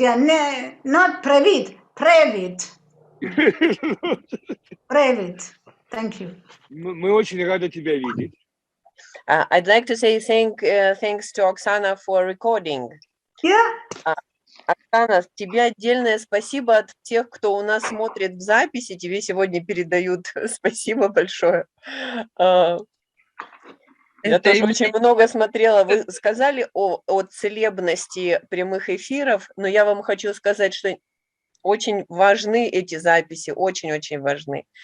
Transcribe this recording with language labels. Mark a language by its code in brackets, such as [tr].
[uk] Не, [en] not [uk] привіт. Привіт. Привіт. [en] Thank you. [ru] Мы очень рады тебя видеть. [en] I'd like to say thanks to Оксана for recording. Yeah. [ru] Оксана, тебе отдельное спасибо от тех, кто у нас смотрит в записи. Тебе сегодня передают спасибо большое. Я тоже очень много смотрела. Вы сказали о целебности прямых эфиров, но я вам хочу сказать, что очень важны эти записи, очень-очень важны.